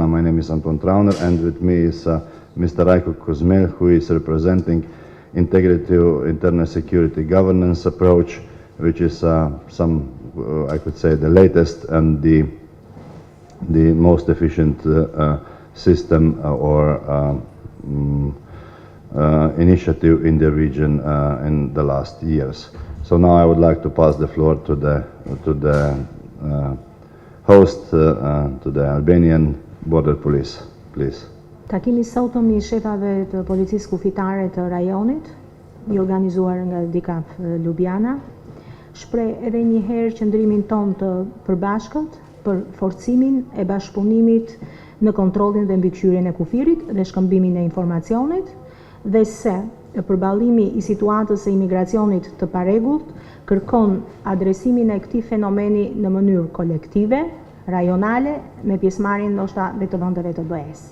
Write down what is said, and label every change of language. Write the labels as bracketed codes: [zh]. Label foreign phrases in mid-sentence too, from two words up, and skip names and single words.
[en] My name is Anton Trauner, and with me is Mr. Rajko Kuzmel, who is representing integrative internal security governance approach, which is I could say the latest and the most efficient system or initiative in the region in the last years. So now I would like to pass the floor to the host, to the Albanian border police, please. [sq] Takimi sotëm i shefave të Policisë Kufitare të Rajonit, i organizuar nga DCAF Lubjana, shpreh edhe një herë qëndrimin ton të përbashkët për forcimin e bashkëpunimit në kontrollin dhe mbikëqyrjen e kufirit dhe shkëmbimin e informacionit, dhe se përballimi i situatës së imigracionit të parregullt kërkon adresimin e këtij fenomeni në mënyrë kolektive, rajonale, me pjesëmarrjen ndoshta dhe të vendeve të BE-s.